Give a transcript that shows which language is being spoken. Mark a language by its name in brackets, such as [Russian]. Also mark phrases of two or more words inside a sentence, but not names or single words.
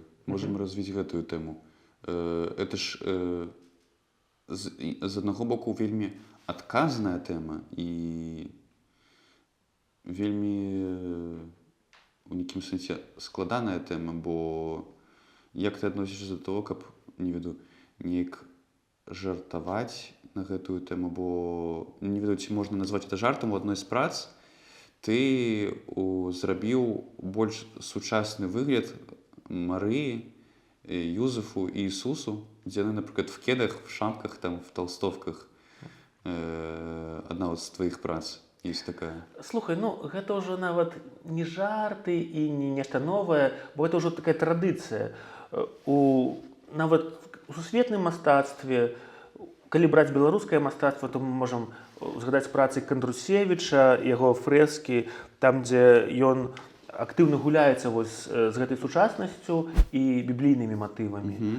[Belarusian] Можам развіць гэтую тэму. Это ж з аднаго боку вельмі адказная тэма і вельмі у нейкім сэнсе складаная тэма, бо як ты адносішся да того, каб, не веду, неяк жартаваць на гэтую тэму, бо не ведаю, ці можна назваць это жартам. У адной з прац ты зрабіў больш сучасны выгляд Марыі, Юзефу і Ісусу, дзе яны, напрыклад, [Russian] в кедах, в шапках, там, в толстовках. [Belarusian] Адна з тваіх прац ёсць такая. Слухай, гэта ўжо нават не жарты і не нешта новае, бо гэта ўжо такая традыцыя. Нават у сусветным мастацтве, калі браць беларускае мастацтва, то мы можам згадаць працы Кандрусевіча, яго фрэскі, там, дзе ён актыўна гуляецца з гэтай сучаснасцю і біблійнымі матывамі.